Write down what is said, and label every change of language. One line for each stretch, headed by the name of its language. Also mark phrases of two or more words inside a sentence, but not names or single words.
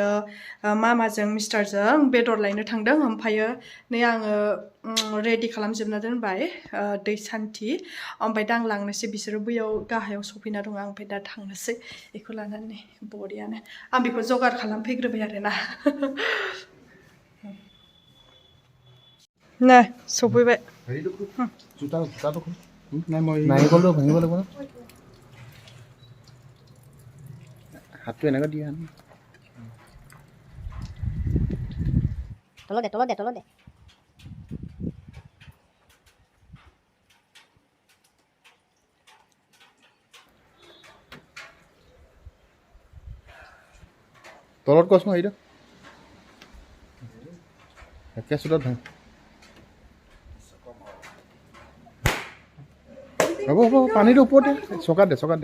Bodo: मामाजों मिस्टारजों बेदर लायनो थांदों ओमफ्रायो नै आङो रेडि खालामजोबना दोनबाय दै सान्थि ओमफ्राय दा आं लांनोसै बिसोरो बैयाव गाहायाव सफैना दङ आं ओमफ्राय दा थांनोसै बेखौ लानानै बरियानो आं बेखौ जगार खालामफैग्रोबाय आरोना नै सफैबाय
Assamese: नारिकलটো ভাঙিব লাগিব না হাতটো এনেকৈ দিয়া তলতে তলত কচোন এইটো একে চুলত ভাঙ হ'ব পানীটো ওপৰতে চকাত দে